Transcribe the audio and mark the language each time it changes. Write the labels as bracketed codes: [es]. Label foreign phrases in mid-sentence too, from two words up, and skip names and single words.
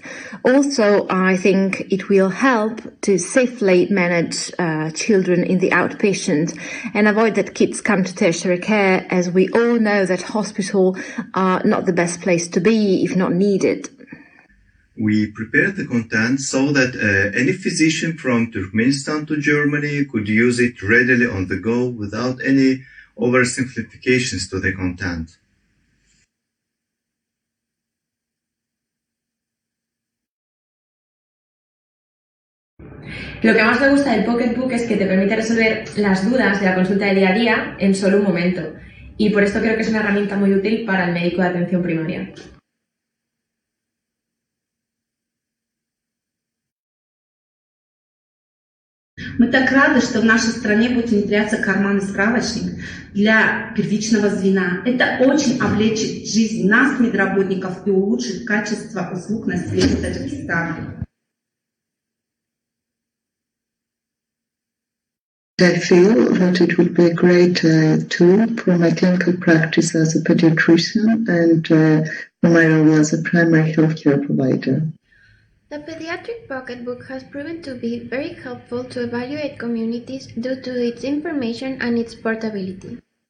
[en] Also, I think it will help to safely manage children in the outpatient and avoid that kids come to tertiary care, as we all know that hospitals are not the best place to be if not needed. We prepared the content so that any physician from Turkmenistan to Germany could use it readily on the go without any oversimplifications to the content. [es] Lo que más me gusta del Pocketbook es que te permite resolver las dudas de la consulta de día a día en solo un momento, y por esto creo que es una herramienta muy útil para el médico de atención primaria. [ru] Мы так рады, что в нашей стране будет внедряться карманный справочник для первичного звена. Это очень облегчит жизнь нас, медработников, и улучшит качество услуг населения Таджикистана. [en] I feel that it will be a great tool for my clinical practice as a pediatrician and for my role as a primary healthcare provider. The pediatric pocketbook has proven to be very helpful to evaluate communities due to its information and its portability.